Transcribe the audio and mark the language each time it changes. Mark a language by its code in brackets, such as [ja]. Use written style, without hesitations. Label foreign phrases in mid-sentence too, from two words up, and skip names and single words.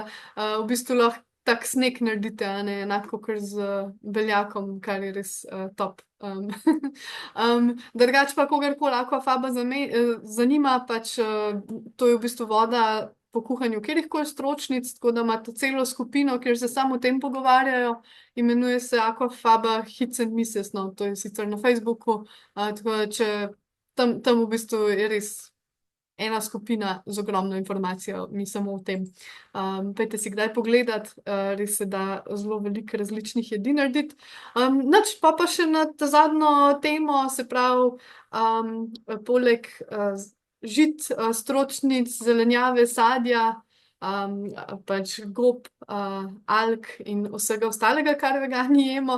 [sl] V bistvu lahko tak sneg naredite, a ne enako kot z beljakom, kar je res top. Drugače pa kogarkoli akvafaba zanima, pač to je v bistvu voda po kuhanju katerihkoli stročnic, tako da imate celo skupino, kjer se samo o tem pogovarjajo. Imenuje se Aquafaba Hits and Misses, no, to je sicer na Facebooku, tako da če tam v bistvu je res ena skupina z ogromno informacijo, mi samo o tem. Pejte si kdaj pogledat, res se da zelo veliko različnih jedi narediti. Nič pa še na ta zadnjo temo, se pravi, poleg žit, stročnic, zelenjave, sadja, pač gob, alg in vsega ostalega, kar vegani jemo.